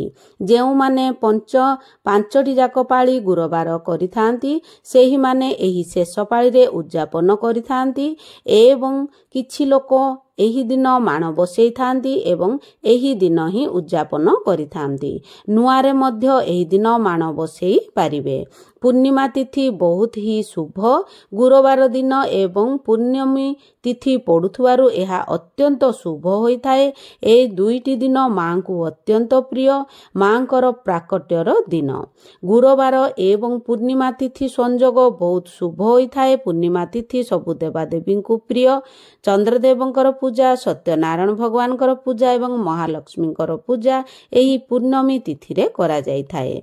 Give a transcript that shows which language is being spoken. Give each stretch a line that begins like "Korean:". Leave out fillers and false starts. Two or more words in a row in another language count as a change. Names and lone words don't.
Odia: ଯେଉ ମାନେ ପାଞ୍ଚଟି ଯାକ ପାଳି ଗୁରୁବାର କରିଥାନ୍ତି ସେହି ମାନେ ଏହି ଶେଷ ପାଳି ରେ ଉଦ୍ୟାପନ କରିଥାନ୍ତି ଏବଂ କିଛି ଲୋକ ଏହି ଦିନ ମାଣ ବସଇ ଥାନ୍ତି ଏବଂ ଏହି ଦିନ ହିଁ ଉଦ୍ୟାପନ କରିଥାନ୍ତି। ନୂଆରେ ମଧ୍ୟ ଏହି ଦିନ ମାଣ ବସଇ ପାରିବେ। ପୂର୍ଣ୍ଣିମା ତିଥି ବହୁତ ହିଁ ଶୁଭ ଗୁରୁବାର ଦିନ ଏବଂ ପୂର୍ଣ୍ଣମୀ ତିଥି ପଡ଼ୁଥିବାରୁ ଏହା ଅତ୍ୟନ୍ତ ଶୁଭ ହୋଇଥାଏ। ଏ ଦୁଇଟି ଦିନ ମାଁ କୋ ଅତ୍ୟନ୍ତ ପ୍ରିୟ ମାଁଙ୍କର ପ୍ରାକଟ୍ୟର ଦିନ। ଗୁରୁବାର ଏବଂ ପୂର୍ଣ୍ଣିମା ତିଥି ସଂଯୋଗ ବହୁତ ଶୁଭ ହୋଇଥାଏ। ପୂର୍ଣ୍ଣିମା ତିଥି ସବୁ ଦେବାଦେବୀ କୋ ପ୍ରିୟ। ଚନ୍ଦ୍ରଦେବଙ୍କର ପୂଜା ସତ୍ୟନାରାୟଣ ଭଗବାନଙ୍କର ପୂଜା ଏବଂ ମହାଲକ୍ଷ୍ମୀଙ୍କର ପୂଜା ଏହି ପୂର୍ଣ୍ଣମୀ ତିଥି ରେ କରା ଯାଇଥାଏ।